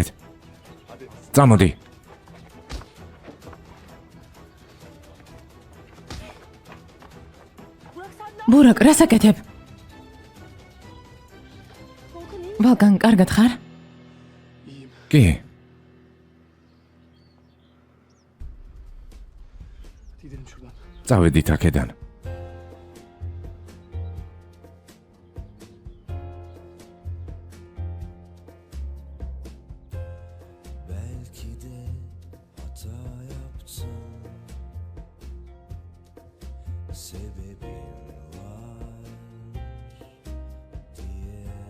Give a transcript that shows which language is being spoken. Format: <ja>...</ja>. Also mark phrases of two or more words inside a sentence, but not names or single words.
<ka>წამოდი. ბურაკ, რას აკეთებ? ბალკან, კარგად ხარ? კი.</ka> <tr>Gidelim şuradan.</tr> <ka>წავედით აქედან.</ka> <tr>Belki de hata yaptım. Sebebim var diye.</tr>